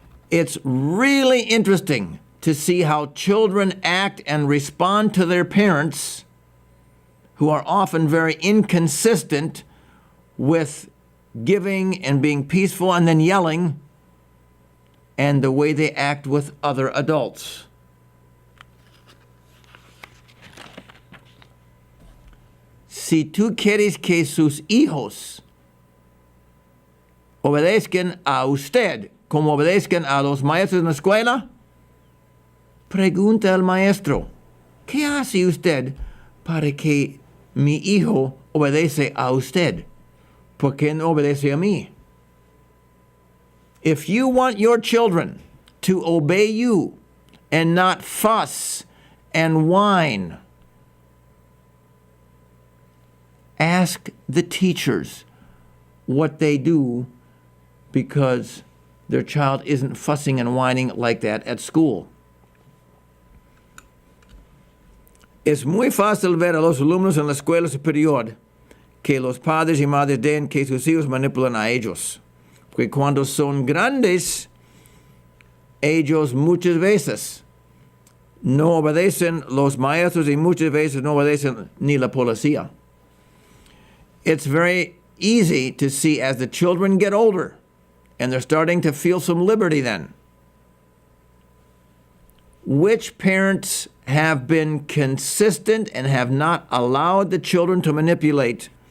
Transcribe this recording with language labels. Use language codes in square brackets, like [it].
[en] It's really interesting to see how children act and respond to their parents, who are often very inconsistent with giving and being peaceful and then yelling, and the way they act with other adults. [es] Si tú quieres que sus hijos obedezcan a usted como obedezcan a los maestros en la escuela, pregunta al maestro, ¿qué hace usted para que mi hijo obedece a usted? ¿Por qué no obedece a mí? [en] If you want your children to obey you and not fuss and whine, ask the teachers what they do because their child isn't fussing and whining like that at school. [es] Es muy fácil ver a los alumnos en la escuela superior que los padres y madres den que sus hijos manipulan a ellos. Porque cuando son grandes, ellos muchas veces no obedecen los maestros y muchas veces no obedecen ni la policía. [en] It's very easy to see as the children get older, and they're starting to feel some liberty then, which parents have been consistent and have not allowed the children to manipulate.